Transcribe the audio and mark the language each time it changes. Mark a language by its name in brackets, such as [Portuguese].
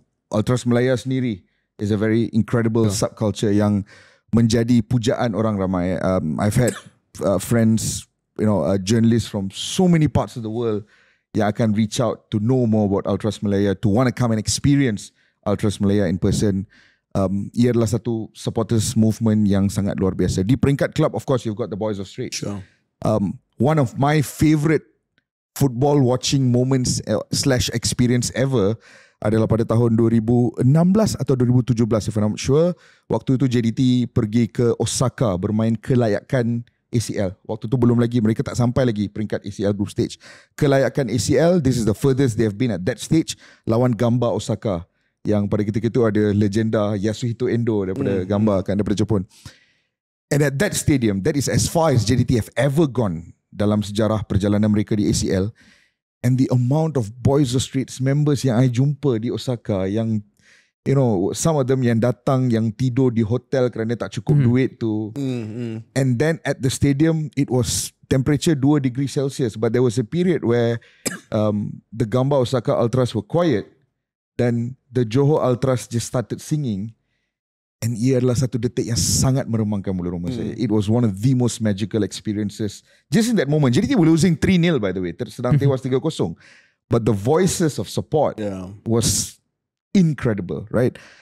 [Malay] Ultras Malaya sendiri [English] is a very incredible subculture [Malay] yang menjadi pujaan orang ramai. [English] I've had friends, journalists from so many parts of the world [Malay] yang akan [English] reach out to know more about Ultras Malaya, to want to come and experience Ultras Malaya in person. [Malay] Ia adalah satu supporters movement yang sangat luar biasa. Di peringkat [English] club, of course, you've got the Boys of Straits. Sure. One of my favourite football watching moments / experience ever [Malay] adalah pada tahun 2016 atau 2017, [English] if I'm not sure. [Malay] Waktu itu JDT pergi ke Osaka bermain kelayakan ACL. Waktu tu belum lagi, mereka tak sampai lagi peringkat ACL group stage. Kelayakan ACL, [English] this is the furthest they have been at that stage, [Malay] lawan Gamba Osaka, yang pada ketika itu ada legenda Yasuhito Endo daripada Gamba kan, daripada Jepun. [English] And at that stadium, that is as far as JDT have ever gone [Malay] dalam sejarah perjalanan mereka di ACL. [English] And the amount of Boys of Straits members [Malay] yang I jumpa di Osaka, yang [English] some of them [Malay] yang datang, yang tidur di hotel kerana tak cukup duit tu. [English] And then at the stadium, it was temperature 2 degrees Celsius, but there was a period where the Gamba Osaka Ultras were quiet, [Malay] dan [English] the Johor Ultras just started singing. And [Malay] ia adalah satu detik yang sangat meremangkan bulu roma saya. [English] It was one of the most magical experiences. Just in that moment, JDT were losing 3-0 by the way. [Malay] Sedang tewas 3-0. [English] But the voices of support was incredible, right?